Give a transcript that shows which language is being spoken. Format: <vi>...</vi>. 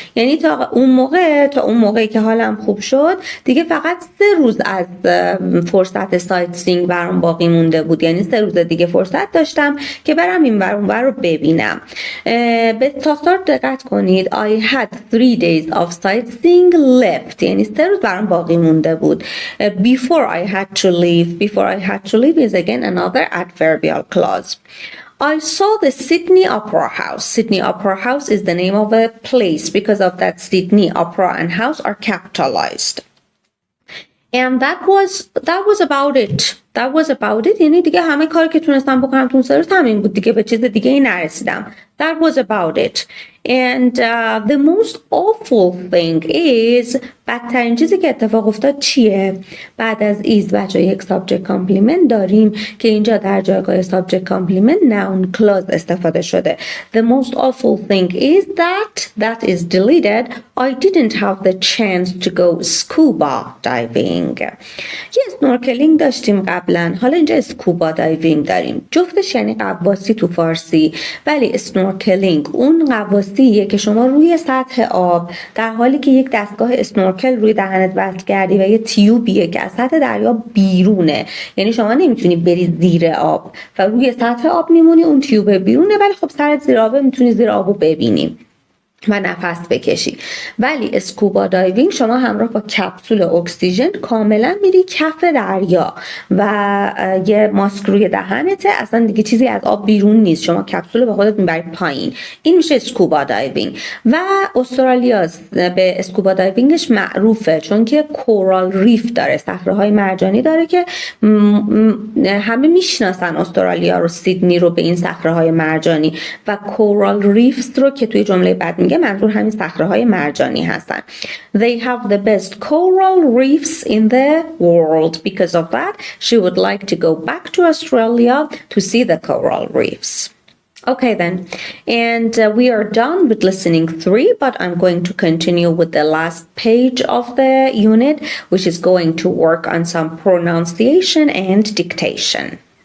<fa>یعنی تا اون موقعی که حالم خوب شد دیگه فقط 3 روز از فرصت سایتسینگ برام باقی مونده بود. یعنی 3 روز دیگه فرصت داشتم که برم این ور اون ور رو ببینم. به ساختار دقت کنید.</fa> <en>I had 3 days of sightseeing left.</en> <fa>یعنی 3 روز برام باقی مونده بود.</fa> <en>Before I had to leave is again another adverbial clause. I saw the Sydney Opera House. Sydney Opera House is the name of a place. Because of that, Sydney Opera and House are capitalized. And that was about it.</en> <fa>یعنی دیگه همه کاری که تونستم بکنم تو اون 3 روز همین بود دیگه، به چیز دیگه ای نرسیدم.</fa> <en>That was about it. And the most awful thing is</en> <fa>بدترین چیزی که اتفاق افتاد چیه؟ بعد از is بچه یک subject complement داریم که اینجا در جایگاه subject complement noun clause استفاده شده.</fa> <en>The most awful thing is that is deleted. I didn't have the chance to go scuba diving.</en> <fa>یه اسنورکلینگ داشتیم قبلا، حالا اینجا اسکوبا دایوینگ داریم. جفتش یعنی غواصی تو فارسی، ولی اسنورکلینگ اون غواصیه که شما روی سطح آب در حالی که یک دستگاه اسنورکل روی دهنت وصل کردی و یه تیوبیه که از سطح دریا بیرونه، یعنی شما نمیتونی بری زیر آب و روی سطح آب میمونی، اون تیوب بیرونه ولی خب سرت زیر آبه، میتونی زیر آبو ببینی و نفس بکشی. ولی اسکوبا دایوینگ شما همراه با کپسول اکسیژن کاملا میری کف دریا و یه ماسک روی دهنته، اصلا دیگه چیزی از آب بیرون نیست، شما کپسول به خودت میبری پایین. این میشه اسکوبا دایوینگ. و استرالیا به اسکوبا دایوینگش معروفه چون که کورال ریف داره، صخره‌های مرجانی داره که همه میشناسن استرالیا رو، سیدنی رو به این صخره‌های مرجانی، و کورال ریفز رو که توی جمله بعد میگه منظور همین صخره‌های مرجانی هستن.</fa> <en>They have the best coral reefs in the world. Because of that, she would like to go back to Australia to see the coral reefs. Okay then, and we are done with listening 3, but I'm going to continue with the last page of the unit, which is going to work on some pronunciation and dictation.</en>